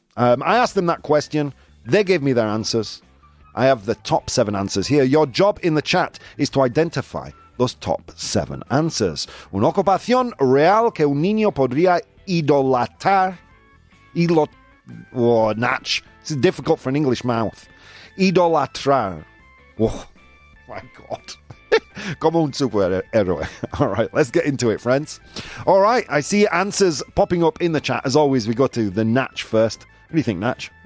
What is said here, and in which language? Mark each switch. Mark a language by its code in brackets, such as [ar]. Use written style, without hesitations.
[en] I asked them that question. They gave me their answers. I have the top 7 answers here. Your job in the chat is to identify those top 7 answers. [es] Una ocupación real que un niño podría idolatrar. [en] Natch. This is difficult for an English mouth. Idolatrar. Oh, my God. [es] Como un superhéroe. [en] All right, let's get into it, friends. All right, I see answers popping up in the chat. As always, we go to the Natch first. What do you think, Natch?